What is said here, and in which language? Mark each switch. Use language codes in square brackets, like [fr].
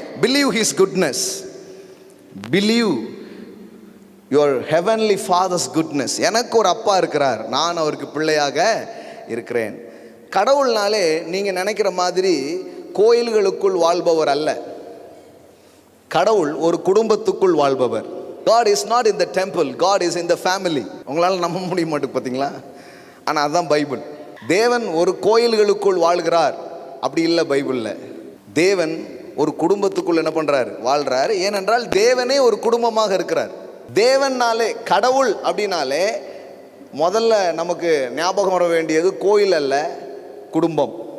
[en] Believe his goodness, believe your heavenly father's goodness. [ta] எனக்கு ஒரு அப்பா இருக்கிறார், நான் அவருக்கு பிள்ளையாக இருக்கிறேன். கடவுள்னாலே நீங்கள் நினைக்கிற மாதிரி கோயில்களுக்குள் வாழ்பவர் அல்ல. கடவுள் ஒரு குடும்பத்துக்குள் வாழ்பவர். [en] God is not in the temple, God is in the family. [ta] உங்களால் நம்ப முடிய மாட்டேங்குது பார்த்தீங்களா? ஆனால் அதுதான் பைபிள். தேவன் ஒரு கோயில்களுக்குள் வாழ்கிறார் அப்படி இல்லை பைபிளில். தேவன் ஒரு குடும்பத்துக்குள் என்ன பண்ணுறாரு, வாழ்கிறார். ஏனென்றால் தேவனே ஒரு குடும்பமாக இருக்கிறார். தேவன்னாலே, கடவுள் அப்படின்னாலே முதல்ல நமக்கு ஞாபகம் வர வேண்டியது கோயில் அல்ல, குடும்பம்.